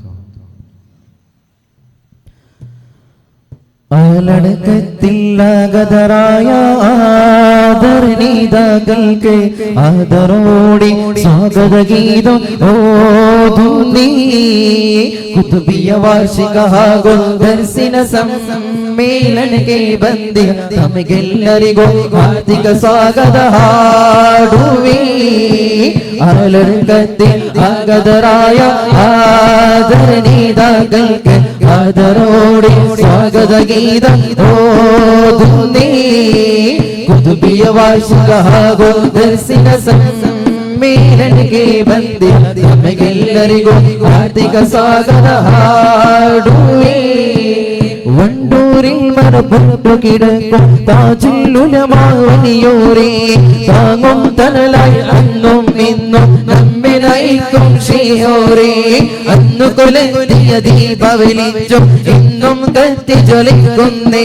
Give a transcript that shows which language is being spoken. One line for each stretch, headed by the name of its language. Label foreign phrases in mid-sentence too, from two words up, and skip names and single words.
Malayalam: ആലടക്കത്തില്ലാകതരായ ആദരണീതാക്കൾക്ക് ആദരോടെ സ്വാഗതഗീതം ഓതുന്നീ കുതുബിയ വാർഷിക ദർശന സമ്മേളനಕ್ಕೆ
Kannada: ಬಂದಿ ತಮಗೆಲ್ಲರಿಗೂ ಹಾರ್ದಿಕ ಸ್ವಾಗತ ಹಾಡುವೆ.
Malayalam: ആലടക്കത്തിൽ ആഗതരായ ആദരണീതാക്കൾക്ക് ആദരോടെ സ്വാഗത ഗീതം ഓതുന്നേ കുതുബിയ വാർഷിക ദർശന സമ്മേളനಕ್ಕೆ
Kannada: ಬಂದಿ ತಮಗೆಲ್ಲರಿಗೂ ಹಾರ್ದಿಕ ಸ್ವಾಗತ ಹಾಡುವೆ.
Malayalam: വണ്ടൂരിൽ മറപ്പെട്ടു കിടക്കും താജുൽ ഉലമാ വലിയോരേ താങ്ങും തണലായി അന്നും ഇന്നും നമ്മെ നയിക്കും ശിയോരേ. അന്നു കൊലത്തിയ ദീപവലിച്ചും ഇന്നും കത്തി ജ്വലിക്കുന്നേ.